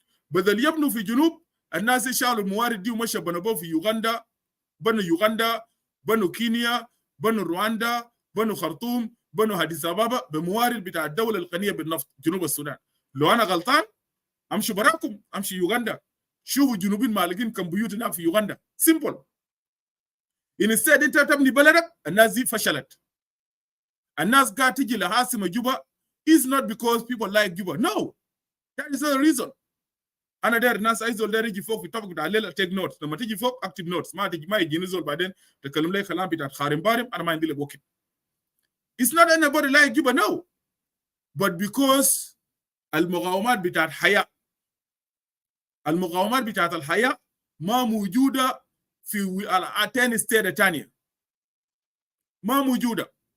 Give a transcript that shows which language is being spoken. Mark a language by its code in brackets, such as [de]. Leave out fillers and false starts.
[ar] بدل يبنوا في جنوب الناس شالوا الموارد دي ومشوا بنوا في يوغندا، بنوا كينيا، بنوا رواندا، بنوا خرطوم، بنوا أديس أبابا بموارد بتاع الدوله الغنيه بالنفط جنوب السودان. لو انا غلطان امشي براكم، امشي يوغندا، شوفوا جنوبين مالكين كم بيوت هناك في يوغندا، سيمبل. ان السيد انت تبني بلدك، الناس دي فشلت. الناس قاعد تجي لعاصمه جوبا [en] is not because people like Juba. No, that is not the reason. [ar] انا داير الناس ايزول داير يجي فوق في الطبق بتاع الليله تيك نوتس، لما تيجي فوق اكتب نوتس، ما يجي نزول بعدين تكلم لي كلام بتاع خارم بارم، انا ما عندي لك وقت. [en] It's not anybody like Juba, no, but because [ar] المقاومات بتاعت الحياه، المقاومات بتاعت الحياه ما موجوده في تاني ستيت تانية، ما موجوده.